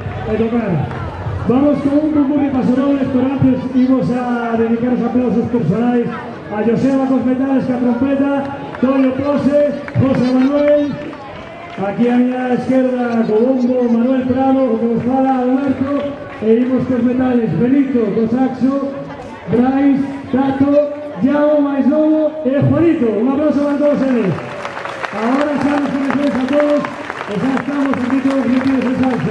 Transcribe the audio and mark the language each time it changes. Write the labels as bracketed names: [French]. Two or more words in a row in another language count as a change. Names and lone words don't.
[Spanish] tocar. Vamos con un concurso de pasodobles, pero antes íbamos a dedicar los aplausos personales a Joseba Cosmetales, que a trompeta, Toño Pose, José Manuel, aquí a mi izquierda, Cobombo, [Galician] Manuel Prado, que nos fala Alberto, e imos Cosmetales, Benito, Cosaxo, Brais, Tato, Yao, Mais Novo e Juanito. Un aplauso para todos eles. Ahora xa nos conocemos a todos e xa estamos aquí todos metidos en salsa.